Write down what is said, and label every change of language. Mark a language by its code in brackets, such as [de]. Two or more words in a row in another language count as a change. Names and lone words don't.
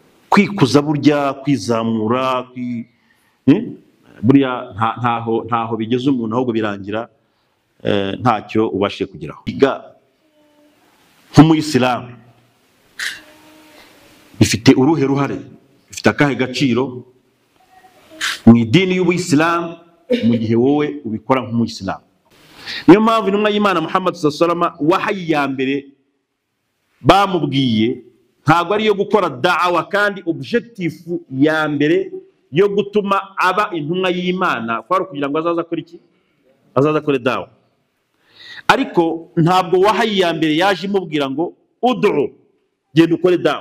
[rw] kwikuza burya kwizamura burya ntaho bigeze umuntu ahubwo birangira ntacyo ubashe kugeraho. Nk'umuyisilamu bifite uruhe ruhare, bifite akahe gaciro mu idini y'ubuyisilamu mu gihe wowe ubikora nk'umuyisilamu? Niyo mpamvu intumwa y'Imana Muhammad [ar] صلى الله عليه وسلم [rw] wahayi ya mbere bamubwiye ntabwo ari yo gukora da'wa, kandi objective ya mbere yo gutuma aba intumwa y'Imana kwari kugira ngo azaza akora iki? Azaza akore da'wa. Ariko ntabwo wahayi ya mbere yaje imubwira ngo ud'u, genda ukore da'wa.